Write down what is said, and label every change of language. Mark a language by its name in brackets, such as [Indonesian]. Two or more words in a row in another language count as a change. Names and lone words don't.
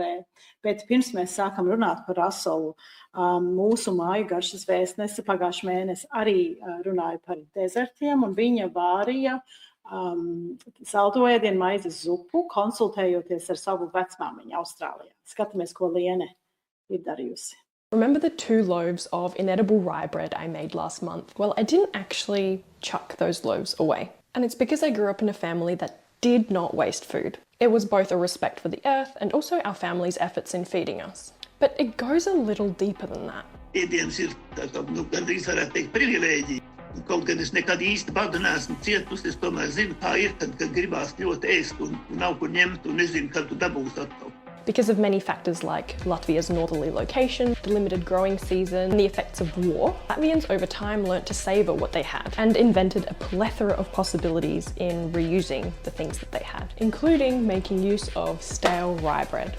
[Latvian] Bet pirms mēs sākam runāt par rasolu, mūsu māju garšas vēstnese pagājušajā mēnesī arī runāja par dezertiem, un viņa vārīja saldo ēdienu maizes zupu, konsultējoties ar savu vecmāmiņu Austrālijā. Skatāmies, ko Liene ir darījusi. [English] Remember the 2 loaves of inedible rye bread I made last month? Well, I didn't actually chuck those loaves away. And it's because I grew up in a family that did not waste food. It was both a respect for the earth and also our family's efforts in feeding us. But it goes a little deeper than that. [Latvian] Ēdiens ir gandrīz varētu teikt privilēģija. Kaut gan es nekad īsti badu neesmu cietusi, es tomēr zinu, kā ir, kad gribās ļoti ēst un nav kur ņemt un nezinu, kad tu dabūsi atkal. [English] Because of many factors like Latvia's northerly location, the limited growing season, and the effects of war, Latvians over time learnt to savour what they had and invented a plethora of possibilities in reusing the things that they had, including making use of stale rye bread.